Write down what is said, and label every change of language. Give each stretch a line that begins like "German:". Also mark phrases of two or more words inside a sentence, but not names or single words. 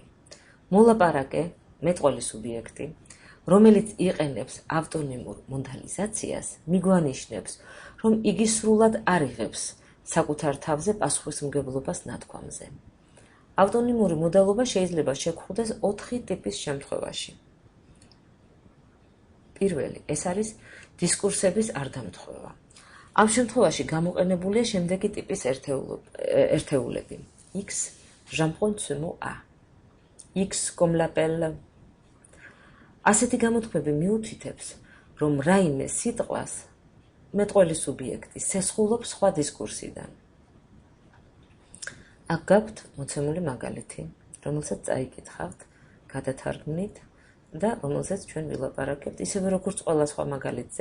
Georgian: მოლაპარაკე, მეტყველის სუბიექტი, რომელიც იყენებს ავტონიმურ მოდალიზაციას, მიგვანიშნებს, რომ იგი სრულად არ იღებს საკუთარ თავზე პასუხისმგებლობას ნათქვამზე. ავტონიმური მოდალობა შეიძლება შეგხვდეს 4 ტიპის შემთხვევაში. პირველი, ეს არის დისკურსების არდამთხვევა. ამ შემთხვევაში გამოყენებულია შემდეგი ტიპის ერთეულები.
French: X, j'emprunte ce mot à. X comme l'appelle.
Georgian: ასეთი გამოთქმები მიუთითებს, რომ რაიმე სიტყვას მეტყველი სუბიექტი სესხულობს სხვა დისკურსიდან. აქ გაქვთ მოცემული მაგალითი, რომელსაც წაიკითხავთ, გადათარგმნით და რომელსაც ჩვენ ვილაპარაკებთ, ისევე როგორც ყველა სხვა მაგალითზე.